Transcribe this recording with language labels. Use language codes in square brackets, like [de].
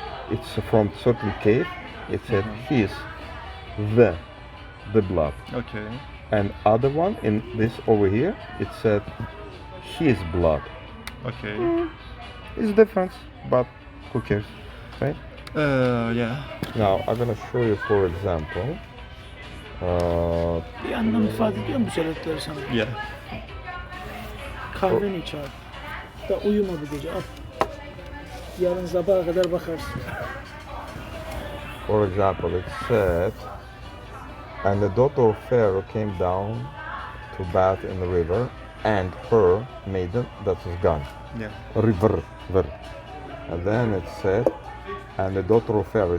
[en] It's from certain cave. It said his, the blood. Okay. and other one in this over here, it said his blood. Okay. It's different, but who cares, right? Yeah. Now I'm gonna show you, for example. [tr] Bir anlam ifade ediyor mu bu söyledikleri sana? [en] Yeah. [tr] Kahveni iç abi. Da uyuma bu gece al. Yarın sabaha kadar bakarsın. [en] For example, it said, and the daughter of Pharaoh came down to bathe in the river, and her maiden that was gone. Yeah. River. And then it said, and the daughter of Pharaoh.